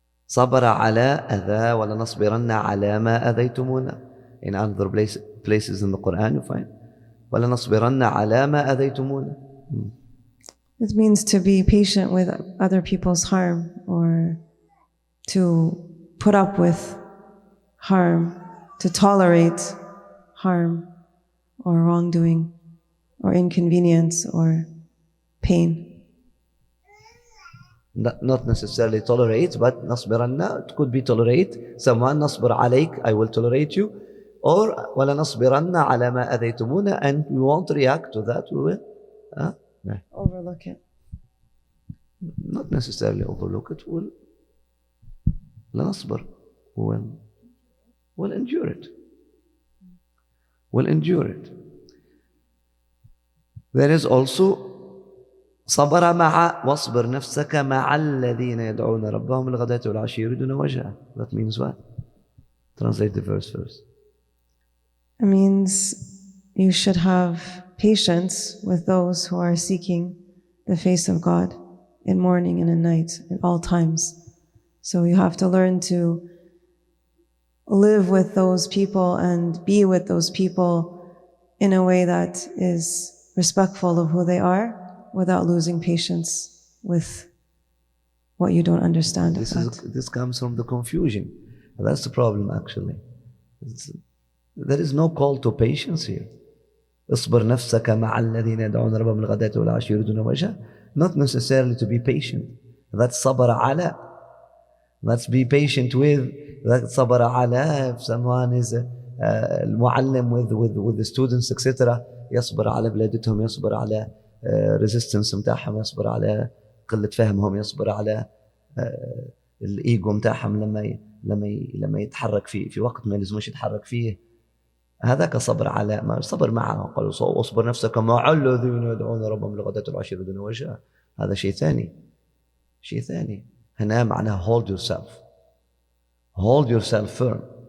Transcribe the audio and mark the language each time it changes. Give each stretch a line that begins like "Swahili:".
Arabic: صبر على أذى ولنصبرن على ما أذيتمونا.
English: In other places in the Qur'an you find ولنصبرن على ما أذيتمونا. It means to be patient with other people's harm, or to put up with harm, to tolerate harm or wrongdoing or inconvenience or pain. Not necessarily tolerate, but نصبرن, it could be tolerate someone. نصبر عليك, I will tolerate you. Or ولا نصبرن على ما أذيتمونا, and we won't react to that. We will overlook it. Not necessarily overlook it. لا نصبر. We'll endure it. We'll endure it.
Arabic: There is also صبر مع واصبر نفسك مع الذين يدعون ربهم بالغداة والعشي يريدون وجهه.
English: That means what? Translate the verse first. It means you should have patience with those who are seeking the face of God in morning and in night at all times. So you have to learn to live with those people and be with those people in a way that is respectful of who they are, without losing patience with what you don't understand. This comes from the confusion. That's the problem, actually. There is no call to patience here.
Arabic: اصبر نفسك مع الذين يدعون ربهم بالغداة والعشي يريدون وجهه.
English: Not necessarily to be patient. That's صبر على. Let's be patient with. That's صبر على. If someone is المعلم with the students, etc.
Arabic: يصبر على بلادتهم, يصبر على resistance متاعهم, يصبر على قلة فهمهم, يصبر على الإيجو متاعهم لما يتحرك في وقت ما لازمش يتحرك فيه. هذاك صبر على ما صبر معه. قالوا واصبر نفسك مع الذين يدعون ربهم بالغداة والعشي يريدون وجهه. هذا شيء ثاني.
English: هنا معناه hold yourself firm.